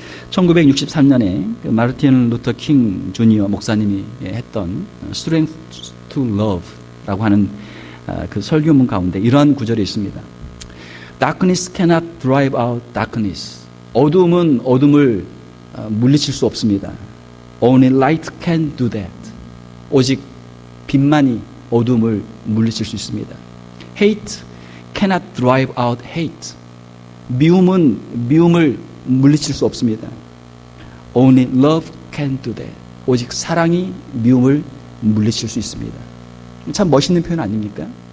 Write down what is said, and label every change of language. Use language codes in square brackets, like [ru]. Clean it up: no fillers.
[ko] 1963년에 그 마르틴 루터 킹 주니어 목사님이 했던 Strength to Love, 라고 하는 그 설교문 가운데 이러한 구절이 있습니다. [en] Darkness cannot drive out darkness. [ko] 어둠은 어둠을 물리칠 수 없습니다. [en] Only light can do that. [ko] 오직 빛만이 어둠을 물리칠 수 있습니다. [en] Hate cannot drive out hate. [ko] 미움은 미움을 물리칠 수 없습니다. [en] Only love can do that. [ko] 오직 사랑이 미움을 물리칠 수 있습니다. 참 멋있는 표현 아닙니까?